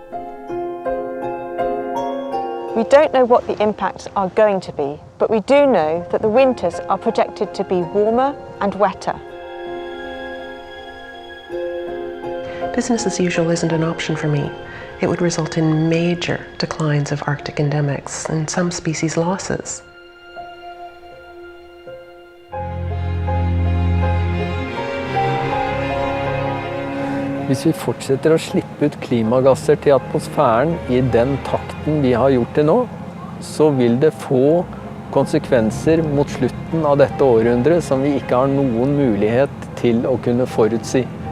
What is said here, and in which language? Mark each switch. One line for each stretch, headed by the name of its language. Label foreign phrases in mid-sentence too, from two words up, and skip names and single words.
English: We don't know what the impacts are going to be, but we do know that the winters are projected to be warmer and wetter. Business as usual isn't an option for me. It would result in major declines of Arctic endemics and some species losses.
Norwegian: Hvis vi fortsetter å slippe ut klimagasser til atmosfæren i den takten vi har gjort det nå, så vil det få konsekvenser mot slutten av dette århundret som vi ikke har noen mulighet til å kunne forutsi.